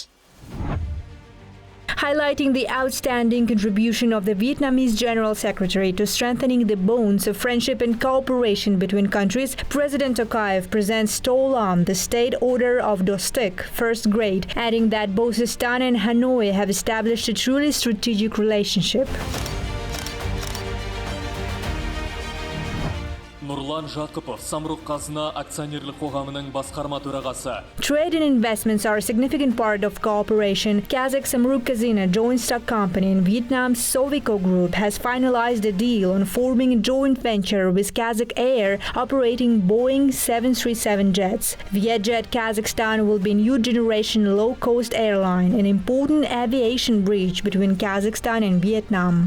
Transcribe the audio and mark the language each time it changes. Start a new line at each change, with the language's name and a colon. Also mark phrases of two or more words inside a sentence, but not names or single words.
English: Highlighting the outstanding contribution of the Vietnamese General Secretary to strengthening the bonds of friendship and cooperation between countries, President Tokayev presents To Lam the State Order of Dostik, first grade, adding that both Astana and Hanoi have established a truly strategic relationship.
Kazakh: Нұрлан Жақыпов, Самұрық-Қазына акционерлік қоғамының басқарма төрағасы.
English: Trade and investments are a significant part of cooperation. Kazakh Samruk-Kazyna joint stock company in Vietnam's Sovico Group has finalized a deal on forming a joint venture with Kazakh Air operating Boeing 737 jets. Vietjet Kazakhstan will be a new generation low-cost airline, an important aviation bridge between Kazakhstan and Vietnam.